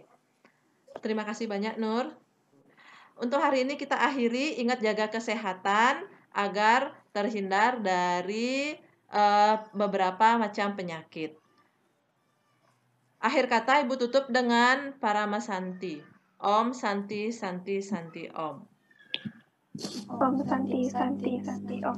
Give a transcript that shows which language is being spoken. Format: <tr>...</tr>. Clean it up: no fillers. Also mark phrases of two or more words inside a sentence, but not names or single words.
<id>Terima kasih banyak, Nur. Untuk hari ini kita akhiri, ingat jaga kesehatan agar terhindar dari beberapa macam penyakit. Akhir kata Ibu tutup dengan Parama Santi.</id> <sa>ॐ शान्ति शान्ति शान्ति ॐ. ॐ शान्ति शान्ति शान्ति ॐ.</sa>